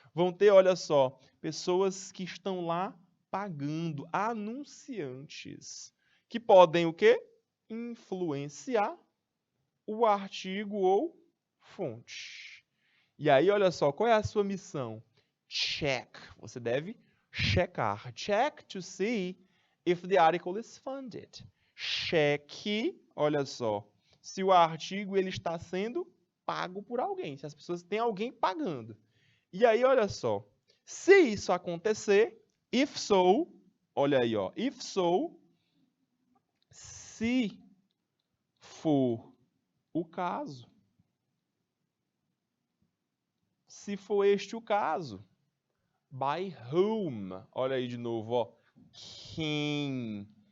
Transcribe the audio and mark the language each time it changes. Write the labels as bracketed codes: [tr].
[pt] Vão ter, olha só, pessoas que estão lá pagando, anunciantes, que podem o quê? Influenciar o artigo ou fonte. E aí, olha só, qual é a sua missão? Check. Você deve checar. [en] Check to see if the article is funded. [pt] Cheque, olha só, se o artigo ele está sendo pago por alguém, se as pessoas têm alguém pagando. E aí, olha só, se isso acontecer, [en] if so, [pt] olha aí, ó, if so, se for o caso, se for este o caso, [en] by whom, [pt] olha aí de novo, ó, quem.